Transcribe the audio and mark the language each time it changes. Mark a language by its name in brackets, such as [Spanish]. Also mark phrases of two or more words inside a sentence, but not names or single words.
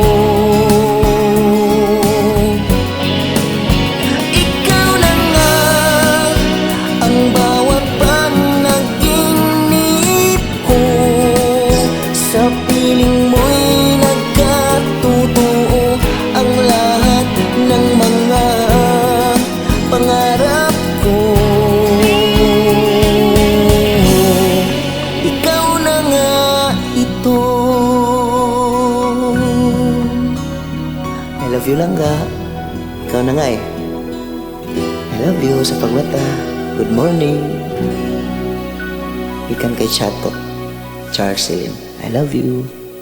[Filipino] Ikaw na nga ang bawat panaginip ko, sa piling mo'y nagkatutuo ang lahat ng mga pangarap ko. Ikaw na nga ito. [English] I love you [Filipino] lang ga. Ikaw na nga eh. [English] I love you [Filipino] sa pagmata. [English] Good morning. [Filipino] Ikan kay Chato Charcelin. [English] I love you.